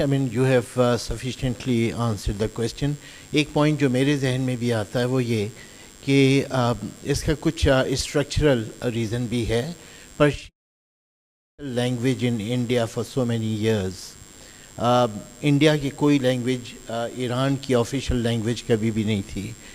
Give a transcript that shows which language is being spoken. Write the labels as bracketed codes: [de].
[en] I mean, you have sufficiently answered the question. [hi] एक point जो मेरे जहन में भी आता है वो ये कि इसका कुछ structural reason भी है, पर [en] language in India for so many years. [hi] India की कोई language ईरान की official language कभी भी नहीं थी.